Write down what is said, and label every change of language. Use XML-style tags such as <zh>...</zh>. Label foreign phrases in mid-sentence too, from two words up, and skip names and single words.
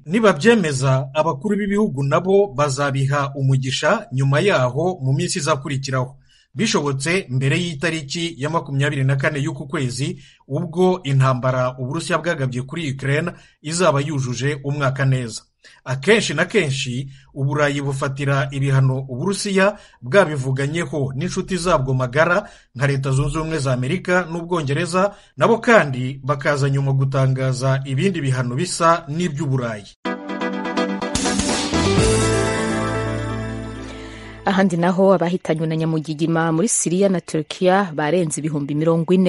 <rw>Nibabyemeza, abakuru b'ibihugu nabo bazabiha umugisha nyuma yaho mu minsi izakurikiraho, bishobotse mbere y'itariki ya 24 y'uku kwezi, ubwo intambara Uburusiya bwagabye kuri Ukraine izaba yujuje umwaka neza. Akenshi na kenshi Uburayi bufatira ibihano Uburusiya bwabivuganyeho n'inshuti zabwo magara nka Leta Zunze Ubumwe za Amerika n'Ubwongereza, nabo kandi bakaza nyuma gutangaza ibindi bihano bisa n'iby'Uburayi. Ahandi naho abahitanywe na nyamugigima muri Syria na Turkiya barenze 40,000.</rw>